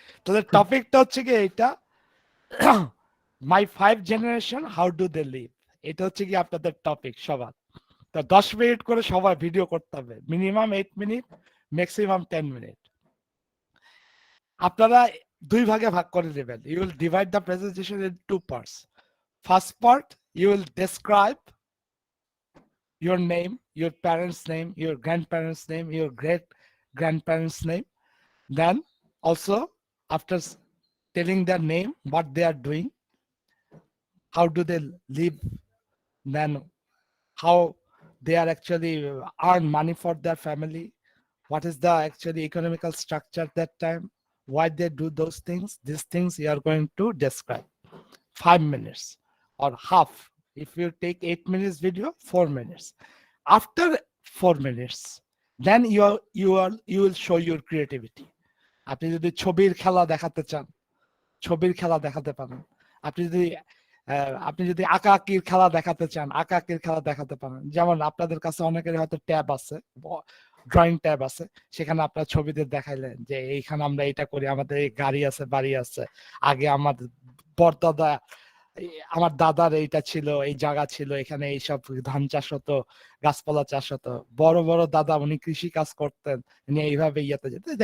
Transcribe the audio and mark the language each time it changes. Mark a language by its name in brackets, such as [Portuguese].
[Bangla] তাহলে টপিকটা হচ্ছে কি এইটা, [English] my 5 generation how do they live, [Bangla] এটা হচ্ছে কি আপনাদের টপিক সবার। তা 10 মিনিট করে সবাই ভিডিও করতে হবে, মিনিমাম 8 মিনিট, ম্যাক্সিমাম 10 মিনিট। আপনারা দুই ভাগে ভাগ করে নেবেন। [English] You will divide the presentation in two parts. First part, you will describe your name, your parents' name, your grandparents' name, your great grandparents' name. Then also after telling their name, what they are doing, how do they live, then how they are actually earn money for their family, what is the actually economical structure at that time, why they do those things. These things you are going to describe 5 minutes or half. If you take 8 minutes video, 4 minutes. After 4 minutes, then you will show your creativity. [Bangla] আপনি যদি ছবির খেলা দেখাতে চান, ছবির খেলা দেখাতে পারেন। আপনি যদি আঁকাআঁকির খেলা দেখাতে চান, আঁকাআঁকির খেলা দেখাতে পারেন। যেমন আপনাদের কাছে অনেকের হয়তো ট্যাব আছে, ড্রয়িং ট্যাব আছে, সেখানে আপনার ছবিতে দেখাইলেন যে এইখানে আমরা এটা করি, আমাদের এই গাড়ি আছে, বাড়ি আছে, আগে আমার পরদাদা, আমার দাদার এইটা ছিল, এই জায়গা ছিল, এখানে এইসব ধান চাষ হতো, গাছপালা চাষ হতো, বড় বড় দাদা উনি কৃষি কাজ করতেন, উনি এইভাবে ইয়েতে যেতেন।